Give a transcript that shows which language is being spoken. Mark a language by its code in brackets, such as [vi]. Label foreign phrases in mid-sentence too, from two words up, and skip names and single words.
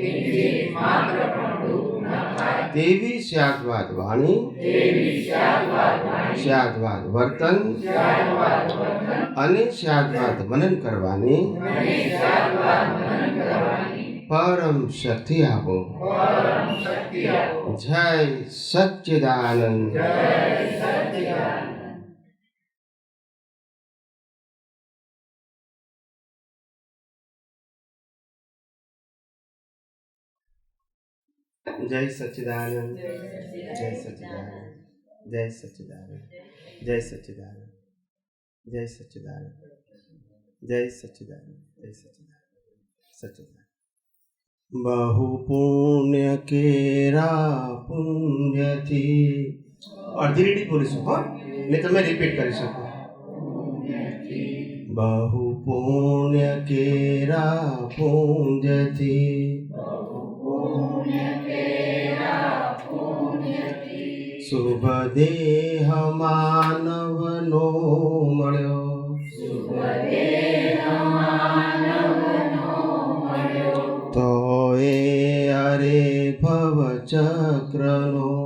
[gu] તેવી સ્યાદવાદ વાણી, સ્યાદવાદ વર્તન અને સ્યાદવાદ મનન કરવાની પરમ શક્તિ આપો. જય સચ્ચિદાનંદ. જય સચ્ચિદાનંદ. જય સચ્ચિદાનંદ. જય સચ્ચિદાનંદ. જય સચ્ચિદાનંદ. જય સચ્ચિદાનંદ, જય સચ્ચિદાનંદ, જય સચ્ચિદાનંદ, સચ્ચિદાનંદ। બહુ પુણ્ય કેરા પુણ્ય થી। અર્ધી રીડિંગ બોલીશું હો ને તમે રિપીટ કરી શકો। બહુ પુણ્ય કેરા પુણ્ય થી, શુભ દેહ માનવનો મળ્યો, તોએ અરે ભવ ચક્રનો,